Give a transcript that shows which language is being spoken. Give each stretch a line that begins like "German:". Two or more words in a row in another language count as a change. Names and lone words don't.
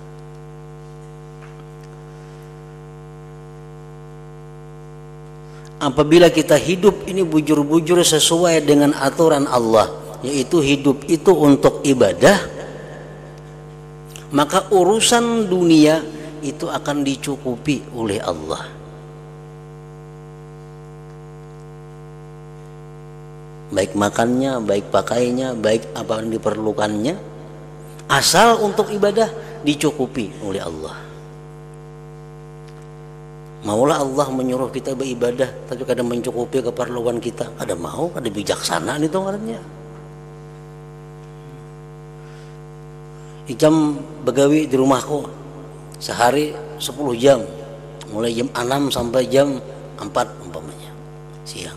Indonesian: Apabila kita hidup ini bujur-bujur sesuai dengan aturan Allah, yaitu hidup itu untuk ibadah, maka urusan dunia itu akan dicukupi oleh Allah. Baik makannya, baik pakainya, baik apa yang diperlukannya, asal untuk ibadah dicukupi oleh Allah. Maulah Allah menyuruh kita beribadah, tapi kadang mencukupi keperluan kita.
Banjar: Ada mau, ada bijaksana itu orangnya. Ikam begawi di rumahku sehari 10 jam, mulai jam 6 sampai jam 4 umpamanya siang.